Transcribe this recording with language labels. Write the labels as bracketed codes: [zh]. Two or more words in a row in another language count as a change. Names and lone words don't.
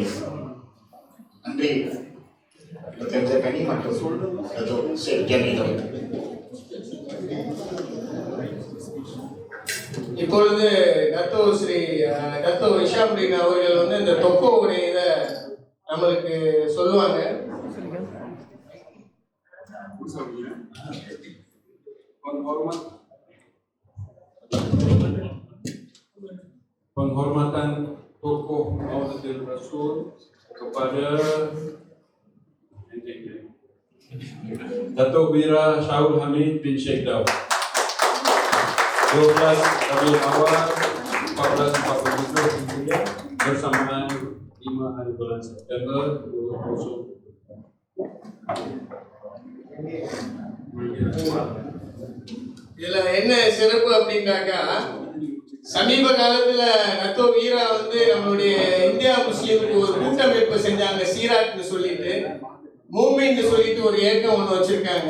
[ta] நன்றி டாக்டர் எம்சத் கனி மற்றும் டாக்டர் ஷேக் ஜமீல் அவர்கள். இப்பொழுது டத்தோ இஷாமுddin அவர்கள் வந்து இந்த தொக்கோவுடைய இதை நம்மளுக்கு சொல்லுவாங்க. [ms] Penghormatan tokoh Maulatul Rasul kepada Dato' Wira Shaul Hamid bin Sheikh Daud 12 Rabiul Awal 1443 Hijriah bersamaan 5 hari bulan September 2020. [ta] இதுல என்ன சிறப்பு அப்படின்னாக்கா, சமீப காலத்துல நத்தோ வீரா வந்து நம்மளுடைய இந்தியா முஸ்லீமுக்கு ஒரு கூட்டமைப்பு செஞ்சாங்க. சீராட்னு சொல்லிட்டு மூமெண்ட் சொல்லிட்டு ஒரு இயக்கம் ஒன்று வச்சிருக்காங்க.